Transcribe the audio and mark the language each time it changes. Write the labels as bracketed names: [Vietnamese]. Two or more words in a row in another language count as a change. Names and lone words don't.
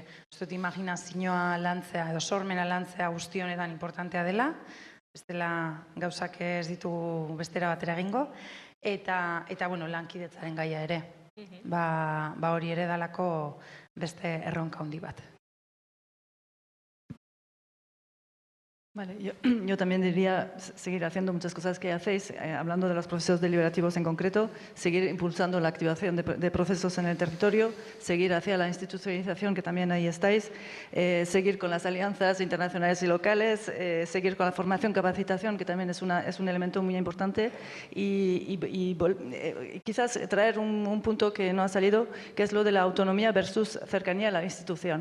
[Basque] Uste dut imaginazioa lantzea edo sormena lantzea guzti honetan importantea dela, bestela gauzak ez ditugu bestera batera egingo, eta lankidetzaren gaia ere. Hori ere dalako beste erronka handi bat. [Spanish] Vale, yo también diría seguir haciendo muchas cosas que hacéis, hablando de los procesos deliberativos en concreto, seguir impulsando la activación de procesos en el territorio, seguir hacia la institucionalización, que también ahí estáis, seguir con las alianzas internacionales y locales, seguir con la formación, capacitación, que también es un elemento muy importante, y quizás traer un punto que no ha salido, que es lo de la autonomía versus cercanía a la institución.